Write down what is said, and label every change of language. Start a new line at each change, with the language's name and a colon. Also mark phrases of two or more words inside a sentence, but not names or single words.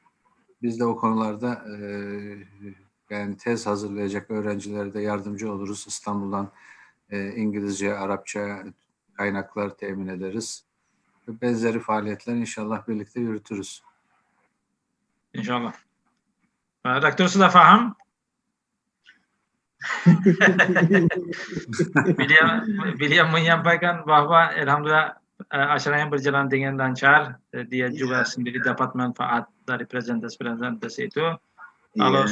Turkish: Biz de o konularda yani tez hazırlayacak öğrencilere de yardımcı oluruz. İstanbul'dan İngilizce, Arapça kaynaklar temin ederiz. Benzeri faaliyetler inşallah birlikte yürütürüz.
Indonesian: İnşallah. Rector sudah paham? beliau menyampaikan bahwa alhamdulillah acaranya berjalan dengan lancar. Dia juga sendiri dapat manfaat dari presentasi itu. Kalau